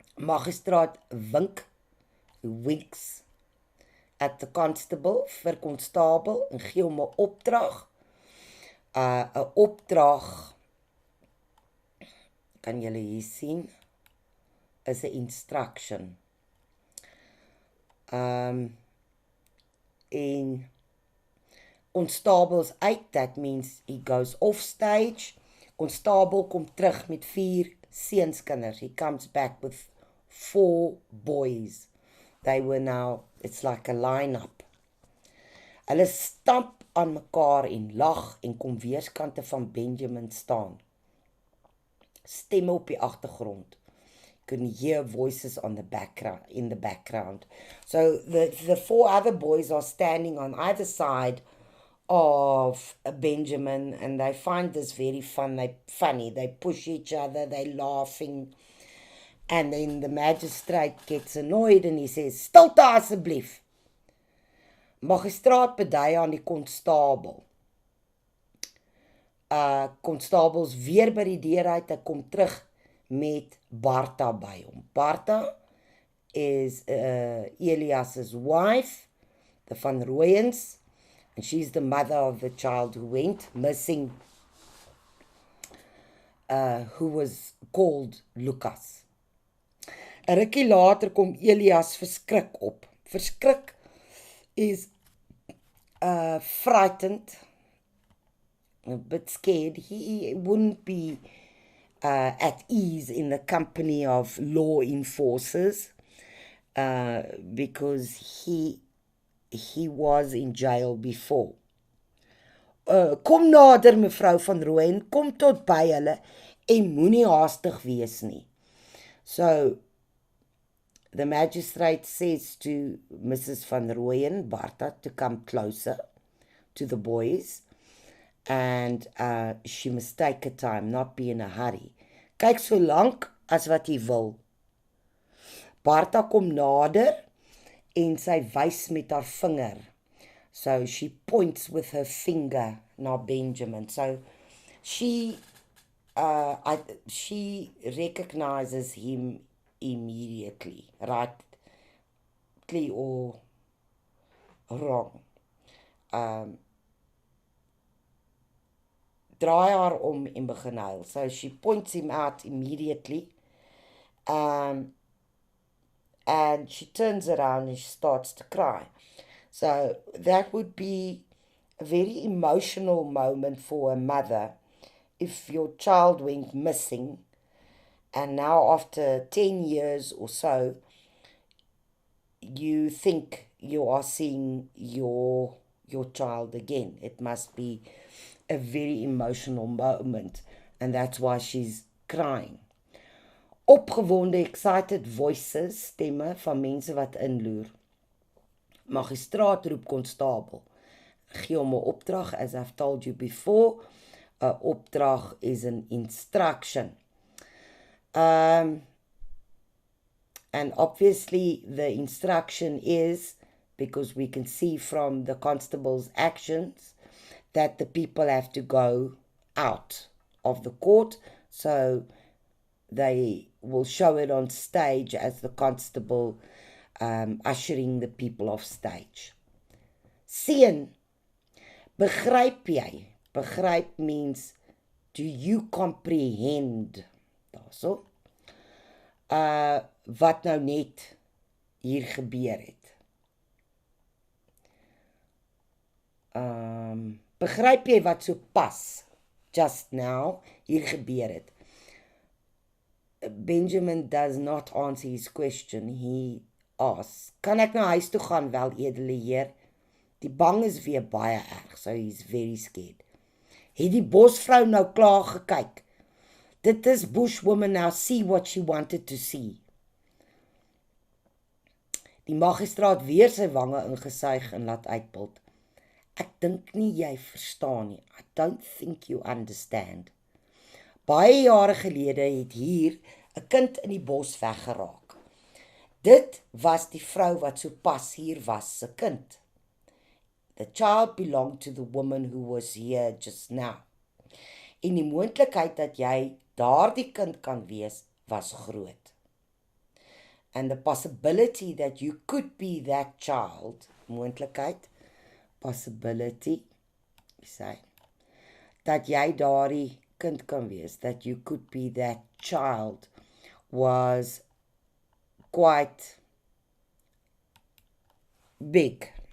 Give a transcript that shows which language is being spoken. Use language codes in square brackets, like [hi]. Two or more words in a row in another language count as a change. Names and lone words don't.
[af] Magistraat [en] winks at the constable [af] vir konstabel en gee hom 'n opdrag. 'n opdrag kan julle hier sien is 'n instruction. En constable's uit, [en] that means he goes off stage. [af] Constable kom terug met 4 seunskinders. [en] He comes back with 4 boys. They were now, it's like a line-up. [af] Hulle stamp aan mekaar en lag en kom weerskante van Benjamin staan. Stemme op die agtergrond. [en] You can hear voices on the background, in the background. So the 4 other boys are standing on either side of Benjamin, and they find this very funny. They push each other, they're laughing. And then the magistrate gets annoyed and he says, [af] "Stilte asseblief." Magistraat bedui aan die konstabel. Konstabels weer by die deur uit, hy kom terug met Barta by hom. [en] Barta is Elias's wife, the Van Rooyens, and she's the mother of the child who went missing, who was called Lucas. [af] 'n rukkie later kom Elias verskrik op. [en] Verskrik is frightened, a bit scared. He wouldn't be at ease in the company of law enforcers because he was in jail before. [af] Kom nader mevrou van Rooyen, kom tot by hulle en moenie haastig wees nie. [en] So the magistrate says to Mrs. van Rooyen, Barta, to come closer to the boys, and she must take her time, not be in a hurry. [af] Kyk so lank as wat jy wil. Barta kom nader en sy wys met haar vinger. [en] So she points with her finger na Benjamin. So she recognizes him immediately, rightly or wrong. [af] Draai haar om en begin huil. [en] So she points him out immediately. And she turns around and she starts to cry. So that would be a very emotional moment for a mother if your child went missing, and now after 10 years or so, you think you are seeing your child again. It must be a very emotional moment, and that's why she's crying. [af] Opgewonde, [en] excited voices, [af] stemme van mense wat inloer. Magistraat roep konstabel. Gee hom 'n opdrag, [en] as I've told you before. [af] 'n Opdrag [en] is an instruction. And obviously the instruction is, because we can see from the constable's actions, that the people have to go out of the court, so they will show it on stage as the constable ushering the people off stage. [af] Seun, begryp jy? [en] Begryp means, do you comprehend? [af] Daarso. Wat nou net hier gebeur het. Begryp jy wat so pas, [en] just now, [af] hier gebeur het? [en] Benjamin does not answer his question. He asks, [af] kan ek na huis toe gaan, wel edele heer? Die bang is weer baie erg, [en] so he's very scared. [af] Het die bosvrou nou klaar gekyk? [en] Did this bushwoman now see what she wanted to see? [af] Die magistraat weer sy wange ingesuig en laat uitbult. Ek dink nie jy verstaan nie. [en] I don't think you understand. [af] Baie jare gelede het hier 'n kind in die bos weggeraak. Dit was die vrou wat so pas hier was se kind. [en] The child belonged to the woman who was here just now. [af] En die moontlikheid dat jy daardie kind kan wees, was groot. [en] and the possibility that you could be that child, [af] moontlikheid, possibility, sê, dat jy daardie kind kan wees, [en] that you could be that child, was quite big.